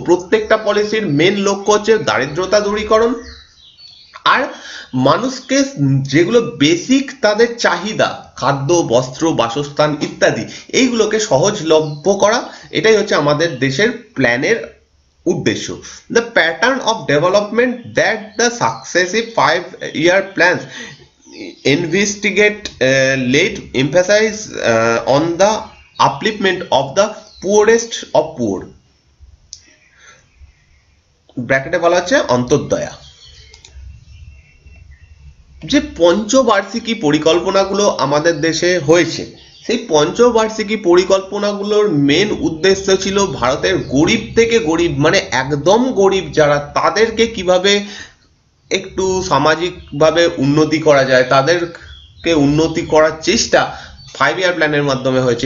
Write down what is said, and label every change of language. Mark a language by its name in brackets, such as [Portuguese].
[Bangla] প্রত্যেকটা পলিসির মেন লক্ষ্য হচ্ছে দারিদ্রতা দূরীকরণ, আর মানুষকে যেগুলো বেসিক তাদের চাহিদা, খাদ্য, বস্ত্র, বাসস্থান ইত্যাদি, এইগুলোকে সহজলভ্য করা, এটাই হচ্ছে আমাদের দেশের প্ল্যানের উদ্দেশ্য। [English] the pattern of development that the successive 5-year plans investigate laid emphasis on the upliftment of the poorest of poor, [Bangla] ব্র্যাকেটে বলা হচ্ছে অন্তর্দয়া। যে পঞ্চবার্ষিকী পরিকল্পনাগুলো আমাদের দেশে হয়েছে, সেই পঞ্চবার্ষিকী পরিকল্পনাগুলোর মেন উদ্দেশ্য ছিল ভারতের গরিব থেকে গরিব, মানে একদম গরিব যারা, তাদেরকে কিভাবে একটু সামাজিকভাবে উন্নতি করা যায়, তাদেরকে উন্নতি করার চেষ্টা 5-year প্ল্যানের মাধ্যমে হয়েছে।